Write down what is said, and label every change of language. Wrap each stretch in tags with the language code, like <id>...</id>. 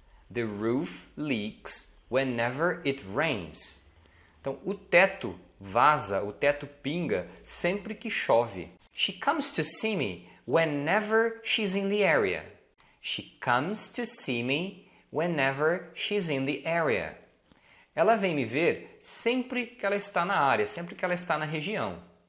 <en>The roof leaks whenever it rains.</en> <pt>Então, o teto vaza, o teto pinga sempre que chove.</pt> <en>She comes to see me whenever she's in the area. She comes to see me whenever she's in the area.</en> <pt>Ela vem me ver sempre que ela está na área, sempre que ela está na região.</pt>